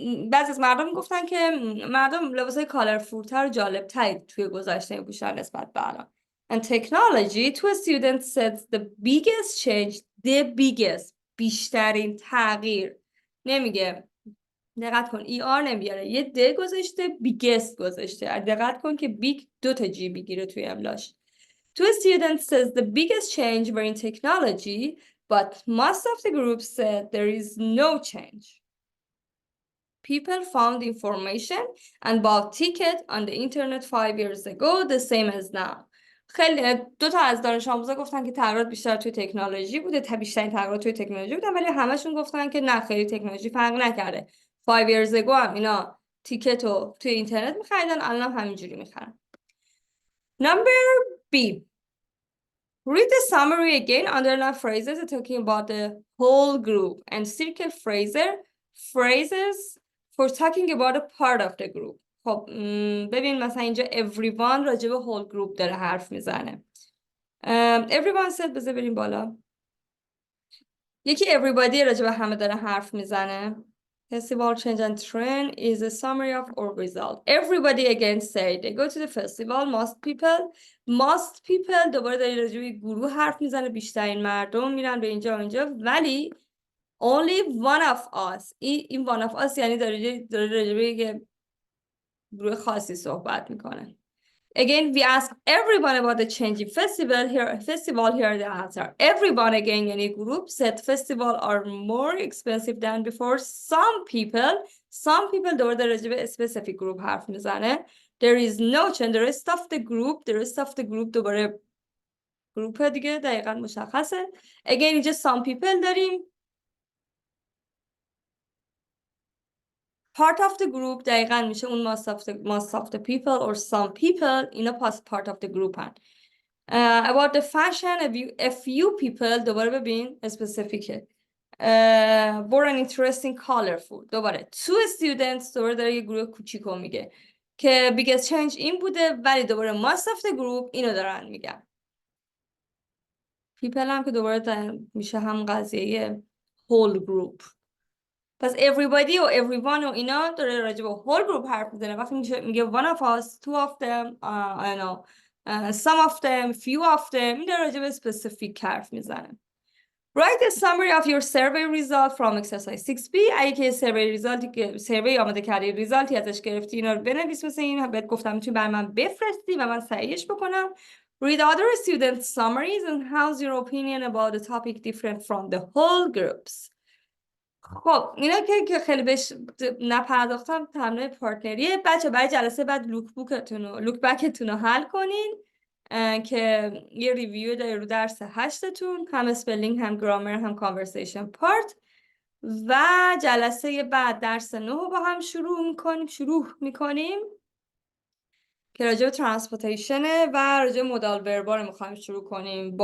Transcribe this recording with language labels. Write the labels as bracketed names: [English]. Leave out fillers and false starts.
[Persian] بعضی از مردم گفتن که مردم لباسای کالرفولتر و جالبتری توی گذشته می‌پوشیدن نسبت به الان. [English] And technology, two students said the biggest change, [Persian] بیشترین تغییر. نمیگه دقت کن ER نمیاره، یه د گذاشته biggest گذاشته. دقت کن که بیگ 2 تا جی بگیره توی املاش. [English] Two students says the biggest change were in technology, but most of the group said there is no change. People found information and bought tickets on the internet 5 years ago, the same as now. [Persian] خیلی 2 تا از دانش آموزا گفتن که تغییرات بیشتر توی تکنولوژی بوده، بیشترین تغییرات توی تکنولوژی بودن، ولی همشون گفتن که نه خیلی تکنولوژی فرق نکرده. [English] 5 years ago [Persian] هم اینا تیکت رو توی اینترنت می‌خریدن، الان هم همینجوری می‌خرن. [English] Number B. Read the summary again. Underline phrases talking about the whole group and circle phrases for talking about a part of the group. [Persian] خب ببین مثلا اینجا everyone راجع به [English] whole group [Persian] داره حرف میزنه. [English] Everyone said [Persian] بذار بریم بالا. یکی everybody راجع به همه داره حرف میزنه. [English] Festival change and trend is a summary of our result. Everybody again say they go to the festival. Most people [Persian] دوباره داره راجع به گروه حرف میزنه. بیشترین مردم میرن به اینجا و اینجا. [English] ولی only one of us. [Persian] این one of us یعنی داره راجع به یک گروه خاصی صحبت میکنه. [English] Again, we ask everyone about the changing festival. Here the answer. Everyone again یعنی group said festival are more expensive than before. Some people [Persian] دوباره در راجع به [English] specific group [Persian] حرف میزنه. [English] There is no change. The rest of the group [Persian] دوباره گروپ دیگه دقیقا مشخصه. Again اینجا [English] some people [Persian] داریم. [English] Part of the group دقیقاً میشه اون most of the people or some people اینا part of the group هن. About the fashion a few people [Persian] دوباره ببین [English] specific more an interesting colorful [Persian] دوباره [English] two students [Persian] دوباره داره یه گروه کوچیکو میگه که [English] biggest change [Persian] این بوده ولی دوباره [English] most of the group [Persian] اینو دارن میگن. people هم که دوباره میشه هم قضیه whole group. پس everybody و everyone و اینا داره راجع به [English] whole group [Persian] حرف میزنه. وقتی میگه [English] one of us, two of them, [Persian] I know, some of them, few of them این داره راجع به specific حرف میزنه. [English] Write a summary of your survey result from exercise 6B. [Persian] اگه که survey آماده کردی ریزالتی ازش گرفتی اینا رو بنویس. مثل این بهت گفتم میتونی برای من بفرستی و من صحیحش بکنم. [English] Read other student summaries and how's your opinion about the topic different from the whole groups. [Persian] خب اینا که خیلی بهش نپرداختم تمرین پارتنریه. بچه برای جلسه بعد لوک بکتون رو حل کنین که یه ریویو داره رو درس 8تون هم اسپلینگ هم گرامر هم کانورسیشن پارت و جلسه بعد درس 9 رو با هم شروع میکنیم که راجع به ترانسپورتیشنه و راجع به مودال وربا رو میخوایم شروع کنیم.